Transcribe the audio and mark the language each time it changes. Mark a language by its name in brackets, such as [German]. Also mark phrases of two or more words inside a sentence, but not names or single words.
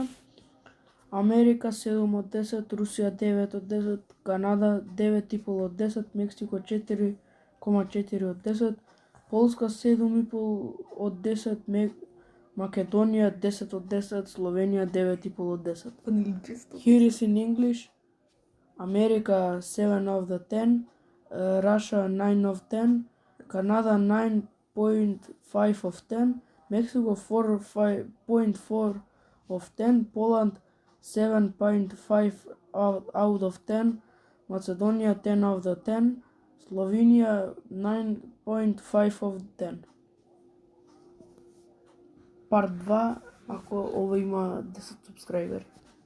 [Macedonian] Америка 7 од 10, Русија 9 од 10, Канада 9,5 од 10, Мексико 4,4 од 10, Полска 7,5 од 10, Македонија 10 од 10, Словенија 9,5 од 10. Па нели често? [English] Here is in English. America 7 of the 10, Russia 9 of 10, Canada 9.5 of 10, Mexico 4.4 of 10, Poland 7.5 out of 10, Macedonia 10 of the 10, Словенија 9.5 of 10. Part 2, [Macedonian] ако ова има 10 субскрайбери.